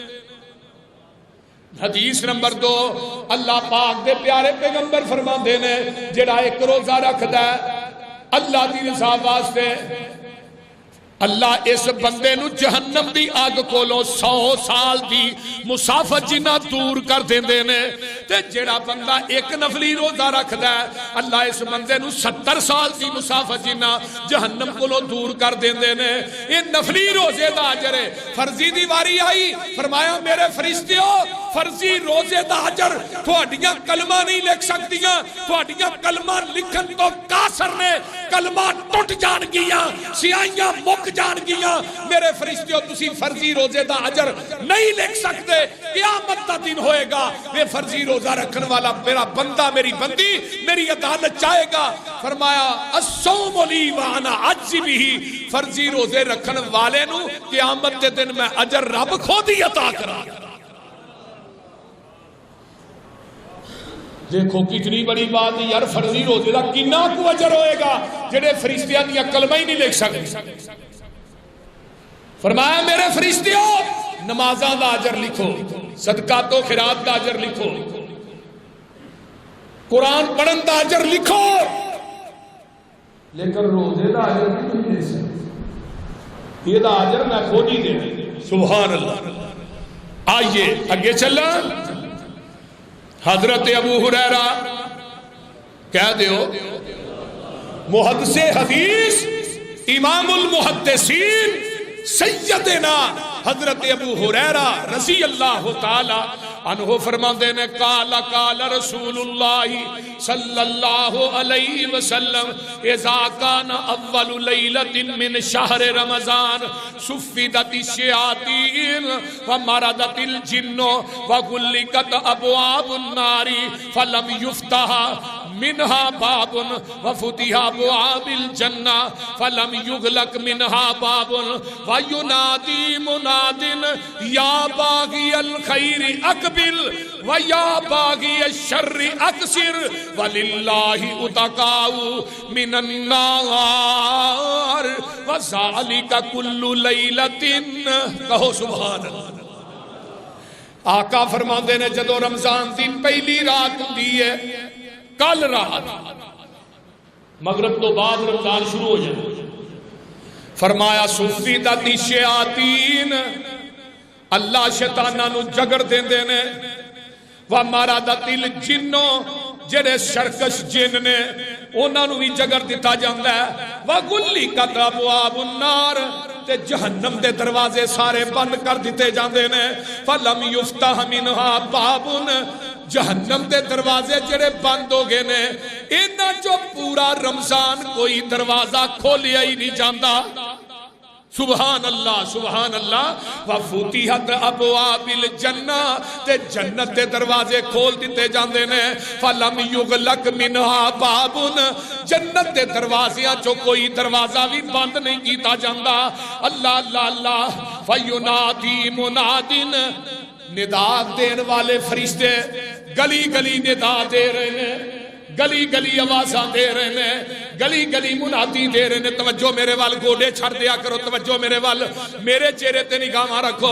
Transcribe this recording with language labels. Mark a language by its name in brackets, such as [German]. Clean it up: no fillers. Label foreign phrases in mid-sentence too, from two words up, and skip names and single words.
[Punjabi] حدیث نمبر 2 اللہ پاک دے پیارے پیغمبر فرماندے نے جڑا ایک روزہ رکھدا ہے اللہ دی رضا واسطے, اللہ اس بندے نو جہنم دی آگ کولو 100 سال دی مسافت جنہ دور کر دیندے نے. تے جیڑا بندہ ایک نفلی روزہ رکھدا ہے اللہ اس بندے نو 70 سال دی مسافت جنہ جہنم کولو دور کر دیندے نے. یہ نفلی روزے دا اجر ہے. فرضی دی واری آئی, فرمایا میرے فرشتیو فرضی روزے دا اجر تھوڑیاں کلمہ نہیں لکھ سکتیاں, تھوڑیاں کلمہ لکھن تو کاسر نے کلمہ ٹوٹ جان گیاں, سیاہیاں مک جان گیاں. میرے فرشتیوں تسی فرضی روزے دا اجر نہیں لکھ سکتے. قیامت دا دن ہوئے گا یہ فرضی روزہ رکھن والا میرا بندہ میری بندی میری عدالت چاہے گا. فرمایا [Arabic] الصوم لی وانا اجزی بہ, [Punjabi] فرضی روزے رکھن والے نو قیامت دے دن میں اجر رب خود ہی عطا کرا. دیکھو کتنی بڑی بات ہے یار, فرضی روزے دا کنا کو اجر ہوئے گا جڑے فرشتیاں دیا کلمہ ہی نہیں لکھ سکتے. فرمایا میرے فرشتیوں نمازاں دا اجر لکھو, صدقات و خیرات دا اجر لکھو, قرآن پڑھن دا اجر لکھو, لیکن روزے دا اجر نہیں دے سکتے. یہ دا اجر میں خود ہی دے. [Arabic] سبحان اللہ. [Punjabi] آئیے اگے چلا. حضرت ابو ہریرہ کہہ دیو محدث حدیث امام المحدثین سیدنا حضرت ابو ہریرہ [Arabic] رضی اللہ تعالی عنہ [Punjabi] فرماندے [Arabic] نے قال قال رسول اللہ صلی اللہ علیہ وسلم اذا کان اول لیلۃ من شہر رمضان صفدت الشیاطین ومردت الجن وغلقت ابواب النار فلم یفتح منها باب وفتح ابواب الجنہ فلم یغلق منها باب وینادی مناد یا باغی الخیر اقبل ویا باغی الشر اقصر وللہ اتقاء من النار وذالک کل لیلۃ [Punjabi] کہو [Arabic] سبحان اللہ۔ [Punjabi] آقا فرماندے نے جدو رمضان دی پہلی رات ہوندی ہے، کل رات مغرب تو بعد رمضان شروع ہو جائے، فرمایا [Arabic] صفدت الشیاطین، [Punjabi] اللہ شیطاناں نو جگڑ دیندے نے، [Arabic] ومردت الجن، [Punjabi] جڑے شرکش جن نے انہاں نو بھی جگڑ دتا جاندا ہے، [Arabic] وغلقت ابواب النار، [Punjabi] تے جہنم دے دروازے سارے بند کر دیتے جاندے نے، [Arabic] فلم یفتح منها باب، [Punjabi] جہنم دے دروازے جڑے بند ہو گئے نے، انہاں جو پورا رمضان کوئی دروازہ کھولیا ہی نہیں جاندا۔ [Arabic] سبحان اللہ سبحان اللہ۔ وفتحت ابواب الجنہ، [Punjabi] تے جنت دے دروازے کھول دیتے جاندے نے، [Arabic] فلم یغلق منها باب، [Punjabi] جنت دے دروازیاں چو کوئی دروازہ بھی بند نہیں کیتا جاندا۔ [Arabic] اللہ اللہ اللہ۔ فینادی منادن، [Punjabi] ندا دین والے فرشتے گلی گلی ندا دے رہے ہیں، گلی گلی آوازاں دے رہے ہیں، گلی گلی منادی دے رہے ہیں۔ توجہ میرے وال گوڑے چھڑ دیا کرو، توجہ میرے وال، میرے چہرے تے نگاہ رکھو۔